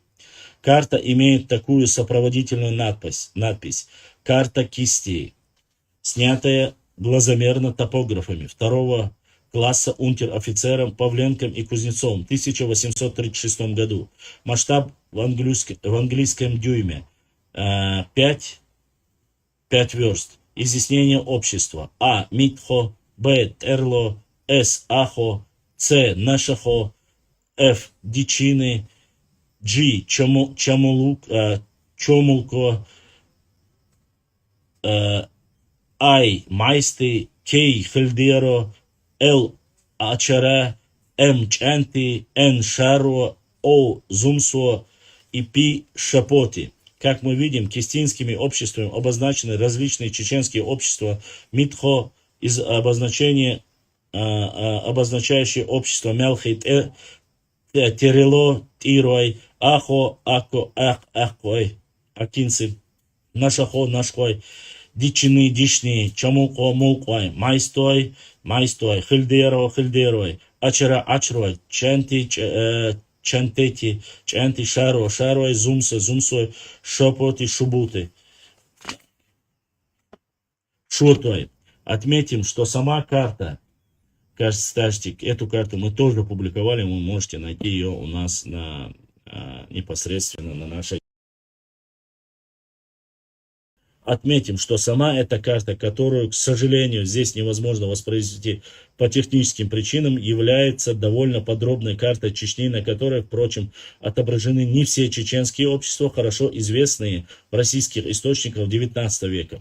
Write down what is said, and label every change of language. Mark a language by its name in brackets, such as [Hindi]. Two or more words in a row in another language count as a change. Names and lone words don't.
[Russian] Карта имеет такую сопроводительную надпись «Карта Кистии», снятая глазомерно топографами второго класса унтер-офицером Павленком и Кузнецовым в 1836 году. Масштаб в английском дюйме 5 верст. Изъяснение общества: А. Митхо, Б. Терло, С. Ахо, С. Нашахо, Ф. Дичины, G. Чомулко, I. Майсты, К. Хельдеро, Л. Ачара, М. Чанти, Н. Шаро, О. Зумсо и П. Шапоти. Как мы видим, кистинскими обществами обозначены различные чеченские общества. Митхо из обозначающее общество Мелхит, Терело, Тирой, Ахо, Ако, Ахой, Акинцы, Нашахо, Нашхой, Дичины, Дишни, Чамулко, Мулкой, Майстой, Хильдеро, Хильдерой, Ачара, Ачрой, Чанти, Чантети, Чанти, Шарой, Зумса, Зумсой, Шопоти, Шубуты, Шуртой. Отметим, что сама карта, кстати, эту карту мы тоже публиковали, вы можете найти ее у нас непосредственно на нашей. Отметим, что сама эта карта, которую, к сожалению, здесь невозможно воспроизвести по техническим причинам, является довольно подробной картой Чечни, на которой, впрочем, отображены не все чеченские общества, хорошо известные в российских источниках XIX века.